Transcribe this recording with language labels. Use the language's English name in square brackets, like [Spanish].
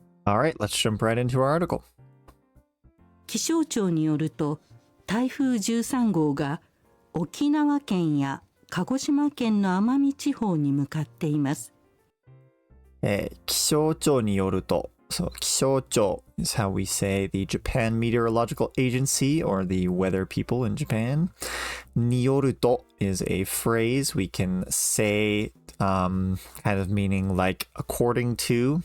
[English] All right, let's jump right into our article. [Japanese] 気象庁によると、台風13号が沖縄県や鹿児島県の奄美地方に向かっています。 [English] 気象庁によると、so 気象庁 is how we say the Japan Meteorological Agency or the weather people in Japan. によると is a phrase we can say kind of meaning like according to.